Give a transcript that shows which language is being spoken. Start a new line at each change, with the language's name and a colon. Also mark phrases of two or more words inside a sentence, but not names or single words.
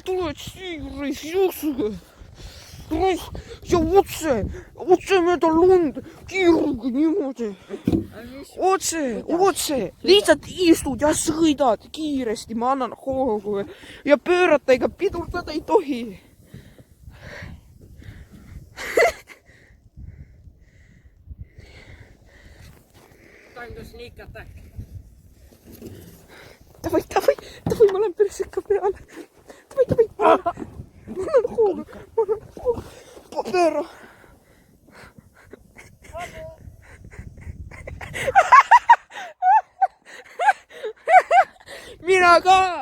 Estonian: Tuled siia jooksuga. Ja otse mööda lund. Kiiruga niimoodi. Otse. Lihtsalt istud ja sõidad kiiresti. Ma annan hoogu. Ja pöörata ega pidurdada ei tohi.
English: Time to sneak attack.
Estonian: Davai, ma lähen perseka peale. Davai. Ma annan hoogu. Pööra. Mina ka.